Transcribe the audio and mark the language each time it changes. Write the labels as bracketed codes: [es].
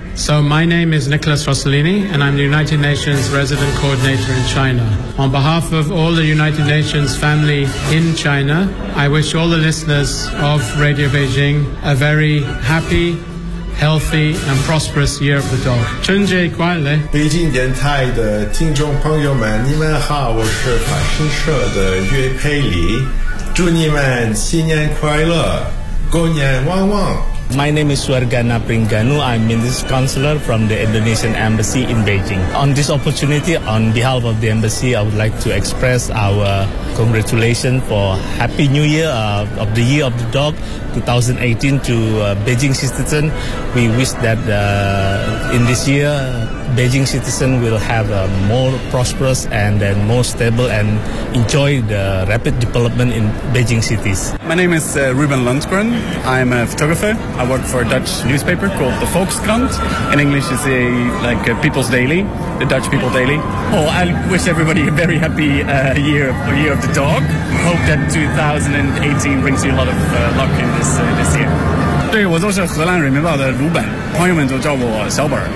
[en] So my name is Nicholas Rossellini, and I'm the United Nations Resident Coordinator in China. On behalf of all the United Nations family in China, I wish all the listeners of Radio Beijing a very happy, healthy, and prosperous Year of the Dog. [zh] 春节快乐！北京电台的听众朋友们，你们好，我是法新社的岳佩里，祝你们新年快乐，狗年旺旺。 [en] My name is Suargana Pringganu. I'm Minister Counselor from the Indonesian Embassy in Beijing. On this opportunity, on behalf of the Embassy, I would like to express our congratulations for Happy New Year of the Year of the Dog 2018 to Beijing citizens. We wish that in this year, Beijing citizens will have a more prosperous and then more stable and enjoy the rapid development in Beijing cities. My name is Ruben Lundgren. I'm a photographer. I work for a Dutch newspaper called the Volkskrant. In English, it's a, like a People's Daily, the Dutch People Daily. Oh, I wish everybody a very happy year of the dog. Hope that 2018 brings you a lot of luck in this, this year. [zh] 对，我就是荷兰人民报的鲁本，朋友们就叫我小本。